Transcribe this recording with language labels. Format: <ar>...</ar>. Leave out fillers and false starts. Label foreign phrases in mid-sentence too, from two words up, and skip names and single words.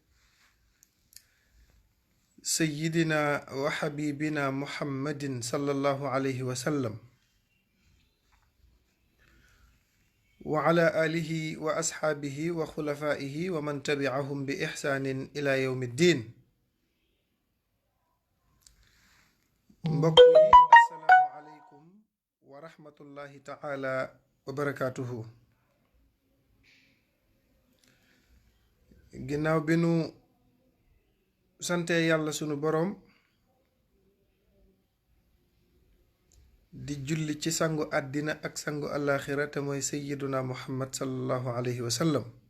<ar>سيدنا وحبيبنا محمد صلى الله عليه وسلم، وعلى آله وأصحابه وخلفائه ومن تبعهم بإحسان إلى يوم الدين.</ar> <wo>mbokk yi</wo> <ar>السلام عليكم ورحمة الله تعالى وبركاته.</ar> <wo>ginnaaw bi nu sante yàlla sunu boroom di julli ci sangu àddina ak sangu àllaaxira te mooy sayyiduna muhammad</wo> <ar>صلى الله عليه وسلم,</ar>